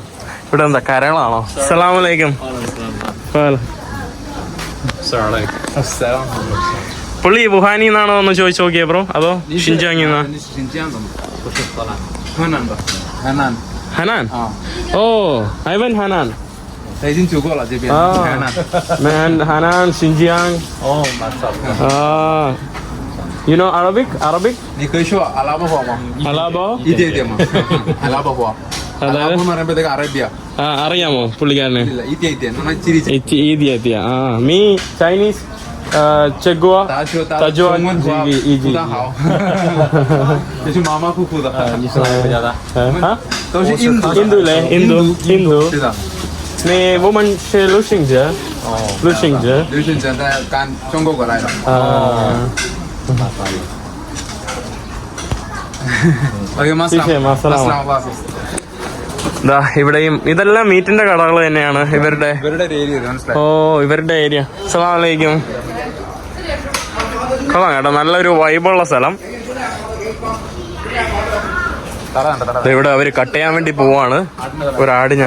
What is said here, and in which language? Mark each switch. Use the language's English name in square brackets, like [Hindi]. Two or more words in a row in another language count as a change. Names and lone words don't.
[Malayalam] ഇവിടെ എന്താ കരകളാണോ? [Arabic] السلام عليكم. [Malayalam] പുള്ളി വുഹാനി എന്നാണോ എന്ന് ചോദിച്ചു നോക്കിയേ ബ്രോ, അതോ ഷിൻജാങ്? [English] Hanan. ഹനാൻ. Oh, I went ഹനാൻ. [Chinese] 已经走过了这边。 [English] Man, Hanan, Xinjiang. Oh, mashallah. You know Arabic? [Chinese] 你可以说阿拉伯话吗？ Alabo? 一点点嘛。阿拉伯话。阿拉伯嘛那边那个 Arabia。 [Malayalam] അറിയാമോ പുള്ളിക്കാരനെ? [Chinese] 一点一点，那么叽里叽里。 ഈദി എത്തിയ. മീ ചൈനീസ് ചെഗുവ 大家中文话不大好。这是马马虎虎的。你是哪个国家的？都是印度。印度嘞，印度。是的。你我们是旅行者。旅行者。旅行者在刚中国过来的。OK，谢谢马萨拉。 [Malayalam] ഇവിടെയും ഇതെല്ലാം മീറ്റിന്റെ കടകൾ തന്നെയാണ് ഇവരുടെ. ഓ, ഇവരുടെ ഏരിയ. [Arabic] السلام عليكم. [Malayalam] കൊള്ളാം കേട്ടോ, നല്ലൊരു വൈബുള്ള സ്ഥലം. ഇവിടെ അവര് കട്ട് ചെയ്യാൻ വേണ്ടി പോവാണ് ഒരാടിനെ.